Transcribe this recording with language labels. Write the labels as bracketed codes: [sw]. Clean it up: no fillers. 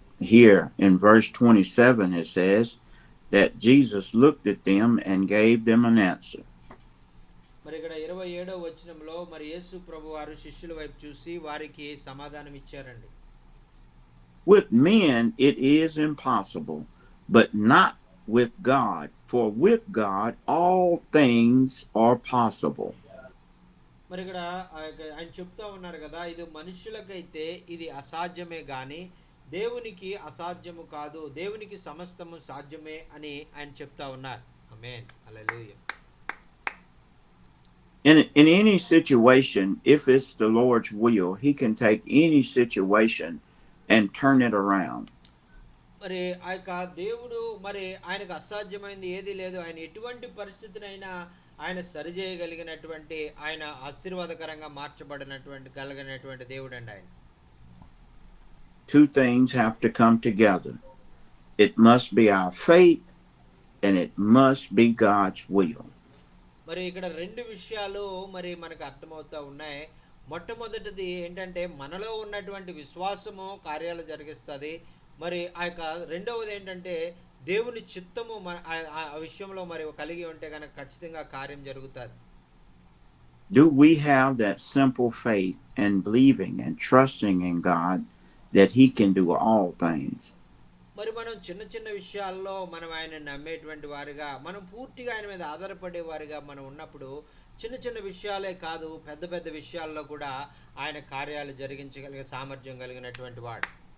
[en] Here in verse 27 it says that Jesus looked at them and gave them an answer. [te] మరి ఇక్కడ 27వ వచనంలో మరి యేసు ప్రభు వారు శిష్యుల వైపు చూసి వారికి సమాధానం ఇచ్చారండి. [en] With men it is impossible, but not with God, for with God all things are possible. [te] మరి ఇక్కడ ఆయన చెప్తా ఉన్నారు కదా, ఇది మనుషులకైతే ఇది అసాధ్యమే గాని దేవునికి అసాధ్యము కాదు, దేవునికి సమస్తము సాధ్యమే అని ఆయన చెప్తా ఉన్నారు. ఆమేన్, హల్లెలూయా. [en] In any situation, if it's the Lord's will, he can take any situation and turn it around. [te] మరి ఆ యొక్క దేవుడు మరి ఆయనకు అసాధ్యమైంది ఏది లేదు. ఆయన ఎటువంటి పరిస్థితినైనా ఆయన సరిచేయగలిగినటువంటి, ఆయన ఆశీర్వాదకరంగా మార్చబడినటువంటి దేవుడు అండి ఆయన. [en] Two things have to come together. It must be our faith and it must be God's will. [te] మరి ఇక్కడ రెండు విషయాలు మరి మనకు అర్థమవుతా ఉన్నాయి. మొట్టమొదటిది ఏంటంటే మనలో ఉన్నటువంటి విశ్వాసము కార్యాలు జరిగిస్తుంది. మరి ఆ యొక్క రెండవది ఏంటంటే దేవుని చిత్తము ఆ విషయంలో మరి కలిగి ఉంటే కనుక ఖచ్చితంగా కార్యం జరుగుతుంది. [en] Do we have that simple faith and believing and trusting in God that he can do all things? [te] మరి మనం చిన్న చిన్న విషయాల్లో మనం ఆయన నమ్మేటువంటి వారిగా, మనం పూర్తిగా ఆయన మీద ఆధారపడే వారిగా మనం ఉన్నప్పుడు చిన్న చిన్న విషయాలే కాదు పెద్ద పెద్ద విషయాల్లో కూడా ఆయన కార్యాలు జరిగించగలిగే సామర్థ్యం కలిగినటువంటి వాడు.